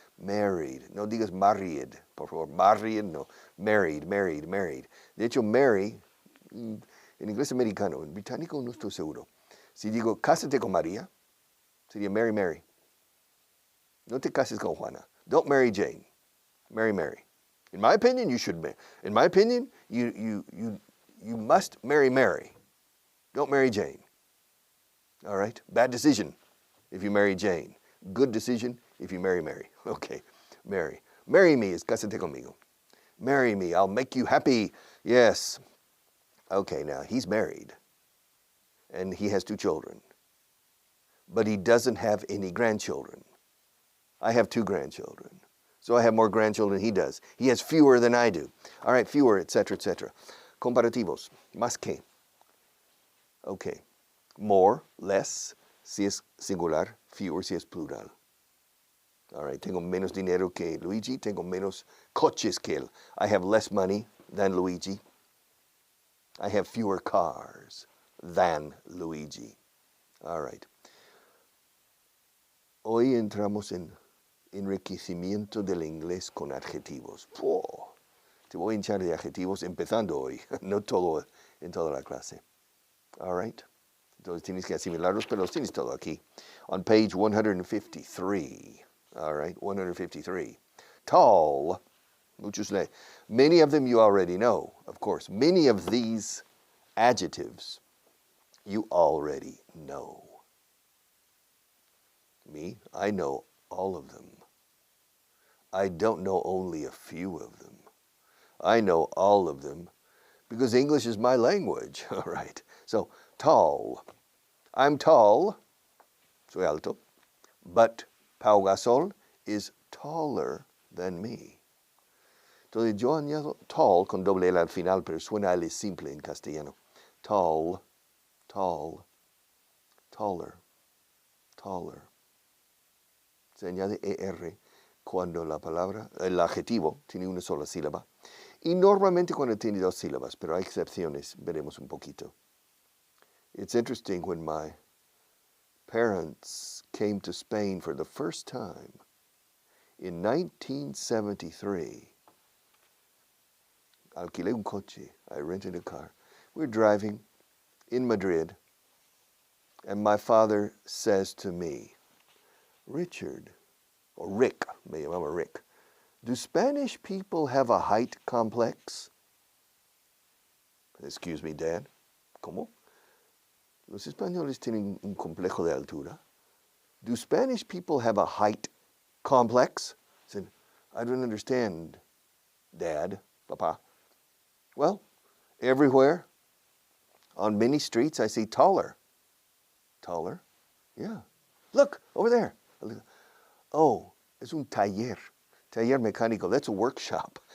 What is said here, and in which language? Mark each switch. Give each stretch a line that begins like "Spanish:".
Spanish: Married. No digas married, por favor. Married, no. Married. De hecho, marry, en inglés americano, en británico no estoy seguro. Si digo, cásate con María, sería Mary. No te cases con Juana.
English: Don't marry Jane. Marry Mary. In my opinion, you should marry. In my opinion, you must marry Mary. Don't marry Jane. All right? Bad decision if you marry Jane. Good decision if you marry Mary. Okay, Mary. Marry me is
Spanish: cásate conmigo.
English: Marry me, I'll make you happy. Yes. Okay, now he's married and he has 2 children, but he doesn't have any grandchildren. I have 2 grandchildren, so I have more grandchildren than he does. He has fewer than I do. All right, fewer, etc., etc.
Spanish: Comparativos, más que. Okay, more, less, si es singular, fewer si es plural. All right, tengo menos dinero que Luigi, tengo menos coches que él.
English: I have less money than Luigi. I have fewer cars than Luigi. All right.
Spanish: Hoy entramos en enriquecimiento del inglés con adjetivos. ¡Puh! Te voy a hinchar de adjetivos empezando hoy, no todo en toda la clase. All right. Entonces tienes que asimilarlos, pero los tienes todo aquí.
English: On page 153. All right, 153. Tall. Muchos le. Many of them you already know, of course. Many of these adjectives you already know. Me, I know all of them. I don't know only a few of them. I know all of them because English is my language. All right. So, tall. I'm tall.
Spanish: Soy alto.
English: But Pau Gasol is taller than me.
Spanish: Entonces yo añado tall con doble L al final, pero suena L simple en castellano.
English: Tall, tall, taller, taller.
Spanish: Se añade ER cuando la palabra, el adjetivo tiene una sola sílaba. Y normalmente cuando tiene 2 sílabas, pero hay excepciones, veremos un poquito.
English: It's interesting when my parents came to Spain for the first time in 1973.
Spanish: Alquilé un coche.
English: I rented a car. We were driving in Madrid, and my father says to me, Richard, or Rick,
Spanish: me llamaba Rick,
English: do Spanish people have a height complex? Excuse me, Dad. ¿Cómo?
Spanish: Los españoles tienen un complejo de altura.
English: Do Spanish people have a height complex? I said, I don't understand, Dad, Papa. Well, everywhere, on many streets, I see taller. Taller? Yeah. Look, over there. Oh,
Spanish: es un taller. Taller mecánico.
English: That's a workshop.